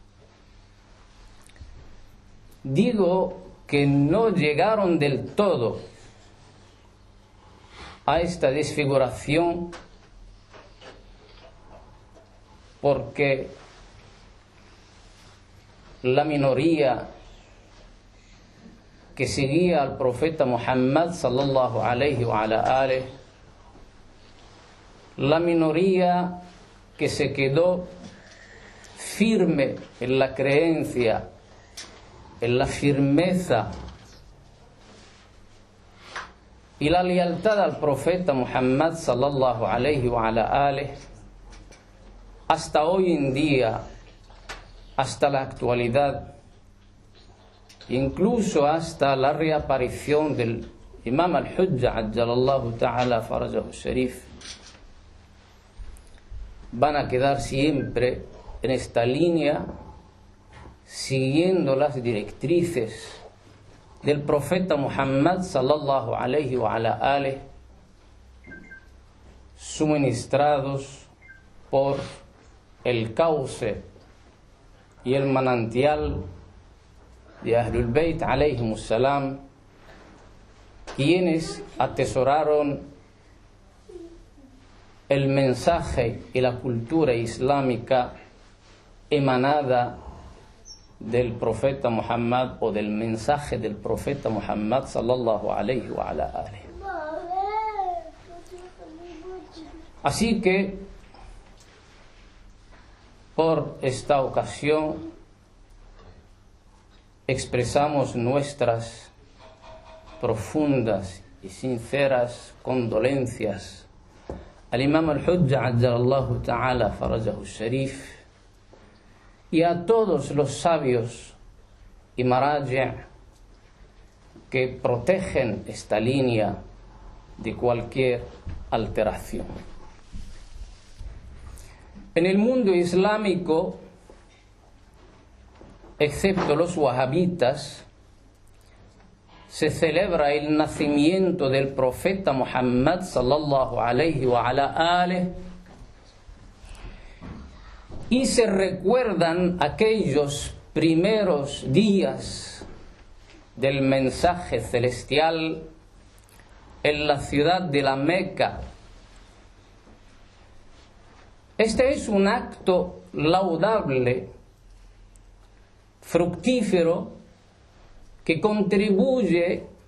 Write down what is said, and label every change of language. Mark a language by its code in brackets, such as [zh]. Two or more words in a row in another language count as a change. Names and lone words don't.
[es] Digo que no llegaron del todo a esta desfiguración porque la minoría que seguía al profeta Muhammad [ar] صلى الله عليه وعلى آله, [es] la minoría que se quedó firme en la creencia, en la firmeza y la lealtad al profeta Muhammad [ar] صلى الله عليه وعلى آله, [es] hasta hoy en día, hasta la actualidad, incluso hasta la reaparición del Imam al-Hujja [ar] عجل الله تعالى فرجه الشريف, [es] van a quedar siempre en esta línea, siguiendo las directrices del profeta Muhammad [ar] صلى الله عليه وعلى آله, [es] suministrados por el cauce y el manantial de [ar] أهل البيت عليهم السلام, [es] quienes atesoraron el mensaje y la cultura islámica emanada del profeta Muhammad o del mensaje del profeta Muhammad [ar] صلى الله عليه وعلى آله. [es] Así que por esta ocasión expresamos nuestras profundas y sinceras condolencias al Imam al-Hujja [ar] عجل الله تعالى فرجه الشريف [es] y a todos los sabios y maraji' que protegen esta línea de cualquier alteración. En el mundo islámico, excepto los wahabitas, se celebra el nacimiento del profeta Muhammad [ar] صلى الله عليه وعلى آله, [es] y se recuerdan aquellos primeros días del mensaje celestial en la ciudad de la Meca. Este es un acto laudable, fructífero, que contribuye